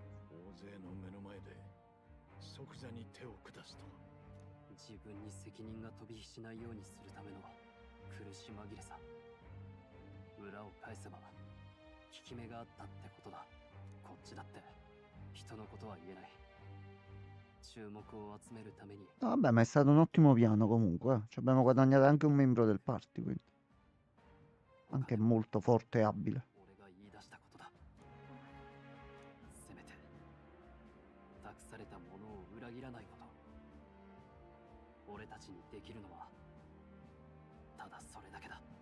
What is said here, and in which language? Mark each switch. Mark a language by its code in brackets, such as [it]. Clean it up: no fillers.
[ja] 大勢の目の前で即座に手を下すとは。自分に責任が飛び火しないようにするための苦し紛れさ。裏を返せば効き目があったってことだ。こっちだって人のことは言えない。注目を集めるために。 [it] Vabbè, ma è stato un ottimo piano comunque. Ci abbiamo guadagnato anche un membro del party, quindi. Anche molto forte e abile. [ja] 俺が言い出したことだ。せめて託されたものを裏切らないこと。俺たちにできるのはただそれだけだ。